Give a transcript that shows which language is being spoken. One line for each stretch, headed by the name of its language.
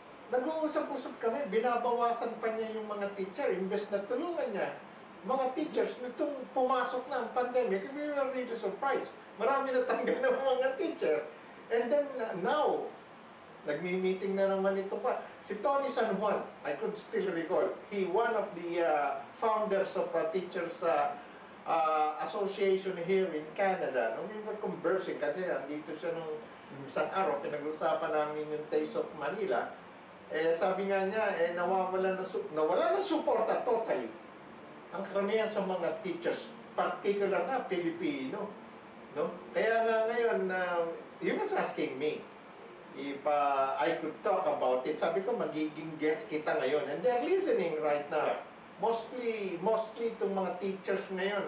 Filipino: Nag-uusap-usap kami, binabawasan pa niya yung mga teacher, imbes na tulungan niya. Mga teachers, nitong pumasok na ang pandemic,
English: we were really surprised.
Filipino: Marami na tanggal ng mga teacher.
English: And then now,
Filipino: nagmi-meeting na naman ito pa.
English: Si Tony San Juan, I could still recall, he one of the founders of Teachers Association here in Canada.
Filipino: Nung
English: we were conversing,
Filipino: kasi dito siya nung isang araw, pinag-usapan namin yung Taste of Manila. Sabi nga niya, nawala na suporta totally. Ang karamihan sa mga teachers, particular na Pilipino. No? Kaya nga ngayon,
English: he was asking me if I could talk about it.
Filipino: Sabi ko, magiging guest kita ngayon.
English: And they're listening right now.
Filipino: Mostly itong mga teachers ngayon.